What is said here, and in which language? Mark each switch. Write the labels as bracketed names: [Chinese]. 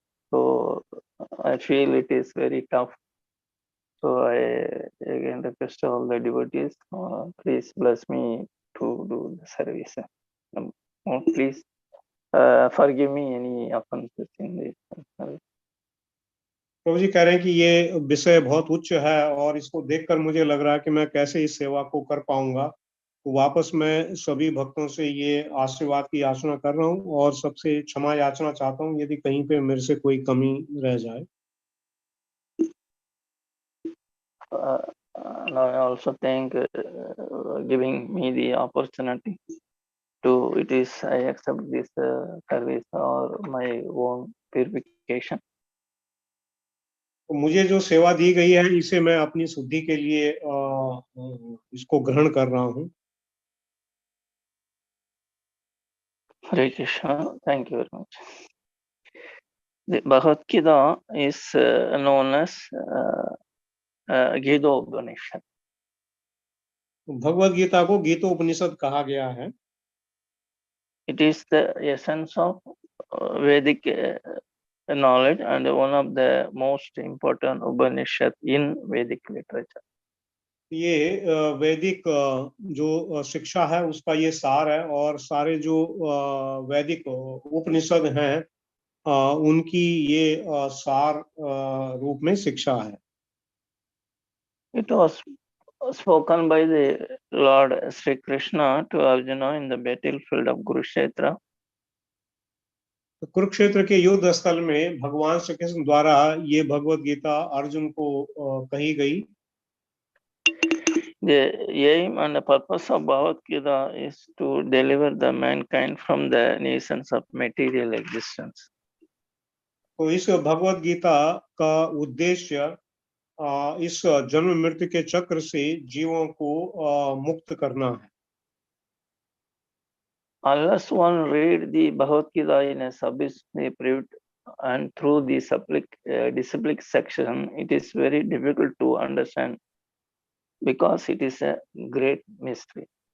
[English] So I feel it is very tough. So I again request all the devotees, please bless me to do the service. Please forgive me any offenses in this service. [Hindi] प्रभु जी कह रहे हैं कि ये विषय बहुत उच्च है और इसको देखकर मुझे लग रहा है कि मैं कैसे इस सेवा को कर पाऊंगा। तो वापस मैं सभी भक्तों से ये आशीर्वाद की याचना कर रहा हूँ और सबसे क्षमा याचना चाहता हूँ यदि कहीं पे मेरे से कोई कमी रह जाए। [English] Now I also thank giving me the opportunity to I accept this service or my own purification. [Hindi] तो मुझे जो सेवा दी गई है इसे मैं अपनी शुद्धि के लिए इसको ग्रहण कर रहा हूँ। [English] Hare Krishna, thank you very much. The Bhagavad Gita is known as Gita Upanishad. [Hindi] Bhagavad Gita को गीतोपनिषद कहा गया है। [English] It is the essence of Vedic knowledge and one of the most important Upanishad in Vedic literature. [Hindi] ये वैदिक जो शिक्षा है उसका ये सार है और सारे जो वैदिक उपनिषद हैं उनकी ये सार रूप में शिक्षा है। [English] It was spoken by the Lord Sri Krishna to Arjuna in the battlefield of Kurukshetra. [Hindi] तो कुरुक्षेत्र के युद्ध स्थल में भगवान श्री कृष्ण द्वारा ये भगवत गीता अर्जुन को कही गई। [English] The aim and the purpose of Bhagavad Gita is to deliver the mankind from the nuisance of material existence. [Hindi] तो इस भगवत गीता का उद्देश्य इस जन्म मृत्यु के चक्र से जीवों को मुक्त करना है। [English] Unless one read the Bhagavad Gita in a sub-depraved and through the disciplic section, it is very difficult to understand because it is a great mystery.